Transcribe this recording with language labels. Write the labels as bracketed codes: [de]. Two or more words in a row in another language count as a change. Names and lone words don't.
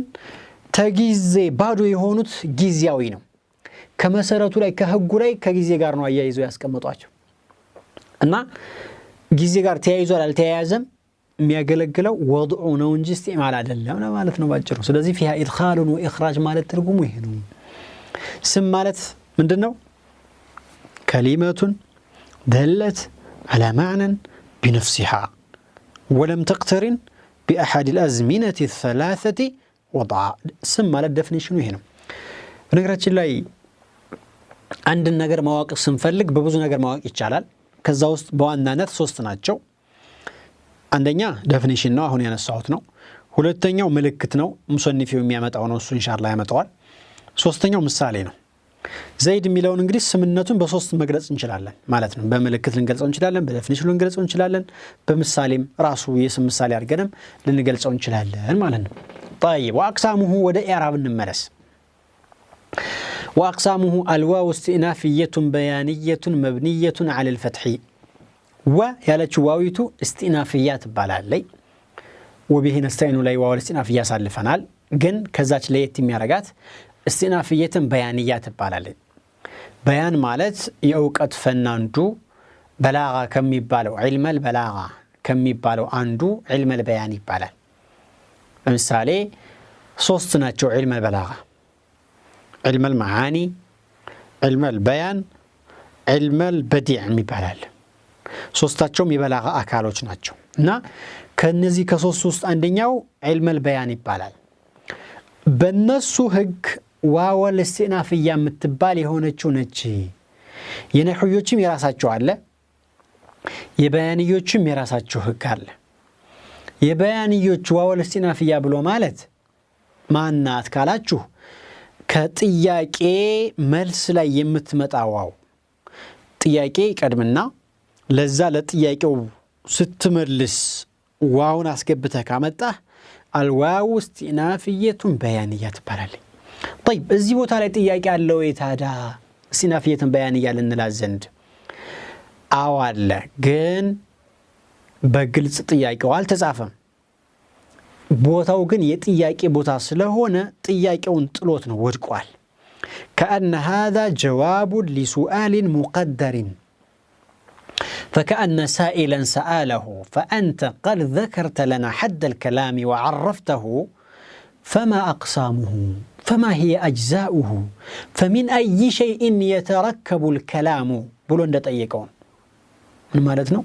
[am] ተጊዜ ባዶ የሆኑት ጊዜያዊ ነው። ከመሰረቱ ላይ ከህጉ ላይ ከጊዜ ጋር ነው አያይዘው ያስቀመጧቸው እና ጊዜ ጋር ተያይዟል አልተያያዘም የሚያገለግለው ወድዑ ነው እንጂ ኢስቲዕማል አይደለም ማለት ነው ባጭሩ። ስለዚህ [ar] فيها إدخال وإخراج [am] ማለት ትርጉሙ ይሄ ነው። ስም ማለት ምንድነው? [ar] كلمة دلت على معنى بنفسها ولم تقترن بأحد الأزمنة الثلاثة وضعا. [am] ስም ማለት ዴፊኒሽኑ ይሄ ነው። በነገራችን ላይ አንድ ነገር ማወቅ ስንፈልግ በብዙ ነገር ማወቅ ይቻላል። ከዛ ውስጥ በዋናነት ሶስት ናቸው። አንደኛ ዴፊኒሽን ነው፣ አሁን ያነሳሁት ነው። ሁለተኛው ምልክት ነው፣ ሙሰኒፊው የሚያመጣው ነው፣ እሱ ኢንሻአላህ ያመጣዋል። ሶስተኛው ምሳሌ ነው። ዘይድ የሚለውን እንግዲህ ስምነቱን በሶስት መግለጽ እንችላለን ማለት ነው። በምልክት ልንገልጸው እንችላለን፣ በዴፊኒሽን ልንገልጸው እንችላለን፣ በምሳሌም ራሱ የስም ምሳሌ አድርገንም ልንገልጸው እንችላለን ማለት ነው። [ar] طيب واقسامه [am] ወደ ኢዕራብ እንመለስ። [ar] واقسامه الواو استئنافية بيانية مبنية على الفتح. [am] و ያለችው ዋዊቱ استئنافية ትባላለች። [ar] وبه نستعين [am] ላይ ዋው استئنافية ሳልፈናል። ግን ከዛች ለየት የሚያረጋት [ar] استئنافية بيانية [am] ትባላለች። በያን ማለት የእውቀት ፈን አንዱ በላጋ ከሚባለው [ar] علم البلاغة [am] ከሚባለው አንዱ [ar] علم البيان [am] ይባላል። ለምሳሌ ሶስት ናቸው [ar] علم البلاغة: علم المعاني، علم البيان، علم البديع [am] የሚባላል። ሶስታቸውም የበላጋ አካሎች ናቸው እና ከነዚህ ከሶስቱ ውስጥ አንደኛው علم البيان ይባላል። በነሱ ህግ ዋወል استئنافية የምትባል የሆነችው ነች። የነህዮችም የራሳቸው አለ፣ የበያንዮችም የራሳቸው ህግ አለ። የበያንዮች ዋወል استئنافية ብሎ ማለት ማናት ካላችሁ ከጥያቄ መልስ ላይ የምትመጣ ዋው ጥያቄ ቀድምና ለዛ ለጥያቄው ስትመልስ ዋውን አስገብተህ ካመጣህ አልዋው [ar] استئنافية بيانية [am] ትባላለች። طيب እዚህ ቦታ ላይ ጥያቄ አለው የታዳ [ar] استئنافية بيانية [am] ልንላት ዘንድ አዎ አለ፣ ግን በግልጽ ጥያቄው አልተጻፈም። ቦታው ግን የጥያቄ ቦታ ስለሆነ ጥያቄውን ጥሎት ነው ወድቋል። [ar] كأن هذا جواب لسؤال مقدر فكأن سائلا سأله فأنت قد ذكرت لنا حد الكلام وعرفته فما أقسامه فما هي أجزاؤه فمن أي شيء يتركب الكلام بلو [am] እንደጠየቀውን ምን ማለት ነው?